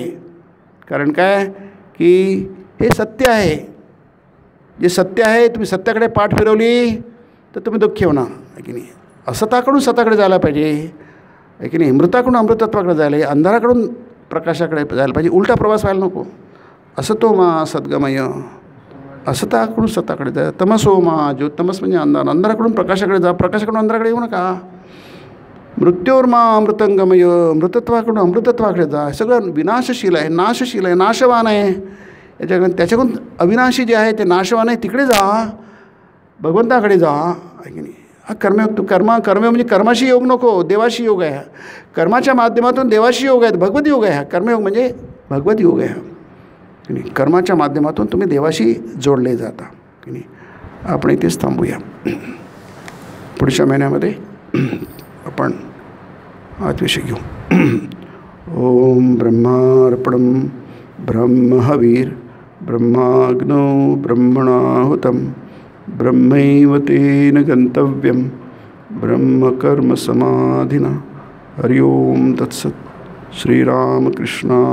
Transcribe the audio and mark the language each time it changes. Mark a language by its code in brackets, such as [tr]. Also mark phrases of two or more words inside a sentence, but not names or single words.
[mr] कारण काय की हे सत्य आहे. जे सत्य आहे तुम्ही सत्याकडे पाठ फिरवली तर तुम्ही दुःखी होणार आहे की नाही. असताकडून सताकडे जायला पाहिजे आहे की नाही. मृताकडून अमृतत्वाकडे जायला अंधाराकडून प्रकाशाकडे जायला पाहिजे. उलटा प्रवास व्हायला नको. [sa] असतो मा सद्गमय [mr] असताकडून सताकडे जा [sa] तमसो मा [mr] जो तमस म्हणजे अंधार अंधाराकडून प्रकाशाकडे जा प्रकाशाकडून अंधाराकडे येऊ नका. [sa] मृत्योर मा अमृतंगमय [mr] मृतत्वाकडून अमृतत्वाकडे जा. सगळं विनाशशील आहे नाशशील आहे नाशवान आहे याच्याकडून त्याच्याकडून अविनाशी जे आहे ते नाशवान आहे तिकडे जा भगवंताकडे जा आहे की नाही. हा कर्मयोग तू कर्म म्हणजे कर्माशी योग नको देवाशी योग आहे. कर्माच्या माध्यमातून देवाशी योग आहे भगवत योग आहे. कर्मयोग म्हणजे भगवत योग आहे की नाही. कर्माच्या माध्यमातून तुम्ही देवाशी जोडले जाता की नाही. आपण इथेच थांबूया. पुढच्या महिन्यामध्ये आपण हाच विषय घेऊ. [sa] ओम ब्रह्मार्पणं ब्रह्महवीर ब्रह्माग्नो ब्रह्मणाहुतं ब्रह्मैव तेन गन्तव्यं ब्रह्मकर्मसमाधिना. हरि ओम तत्सत्.